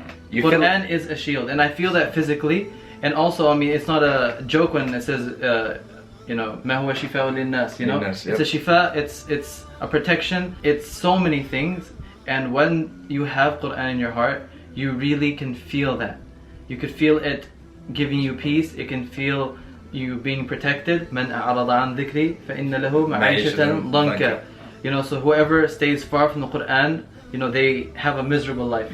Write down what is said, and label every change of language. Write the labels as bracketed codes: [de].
[en] Quran is a shield, and I feel that physically. And also, I mean, it's not a joke when it says, you know, [ar] ما هو شفاء للناس, [en] you know, it's a shifa, it's a protection, it's so many things. And when you have Quran in your heart, you really can feel that. You could feel it giving you peace. It can feel you being protected. [ar] من أعرض عن ذكري فإن له معيشة ضنكا. [en] You know, so whoever stays far from the Quran, you know, they have a miserable life.